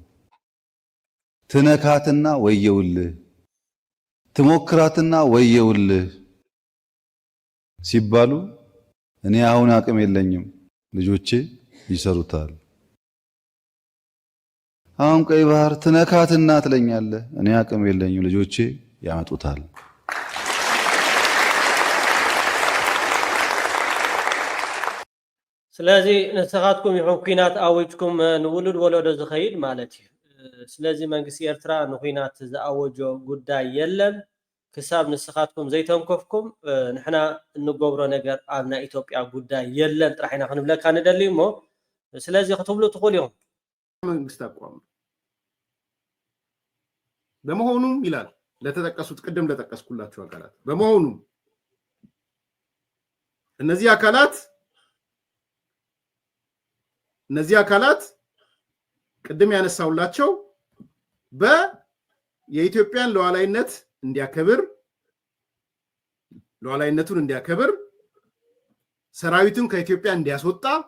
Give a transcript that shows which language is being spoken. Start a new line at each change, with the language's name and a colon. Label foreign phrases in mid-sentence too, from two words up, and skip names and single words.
Amharic: ትነካትና ወየውልህ ትሞክራትና ወየውልህ ሲባሉ እኔ አሁን አቅም የለኝም ልጆቼ ይሰሩታል አሁን ቀይ ባህር ትነካትና ትለኛለህ እኔ አቅም የለኝም ልጆቼ ያመጡታል
Tigrinya: ስለዚህ ንስኻትኩም ይኹን ኩናት ኣወጅኩም ንውሉድ ወለዶ ዝኸይድ ማለት እዩ ስለዚህ መንግስቲ ኤርትራ ንኩናት ዝኣወጆ ጉዳይ የለን ክሳብ ንስኻትኩም ዘይተንከፍኩም ንሕና እንገብሮ ነገር ኣብና ኢትዮጵያ ጉዳይ የለን ጥራሕ ኢና ክንብለካ ንደሊ እሞ ስለዚህ ክትብሉ ትኽእሉ ኢኹም
Amharic: መንግስት አቋም በመሆኑም ይላል ለተጠቀሱት ቅድም ለተጠቀስኩላችሁ አካላት በመሆኑም እነዚህ አካላት ቅድም ያነሳውላቸው የኢትዮጵያን ሉዓላዊነቱን እንዲያከብር ሰራዊቱን ከኢትዮጵያ እንዲያስወጣ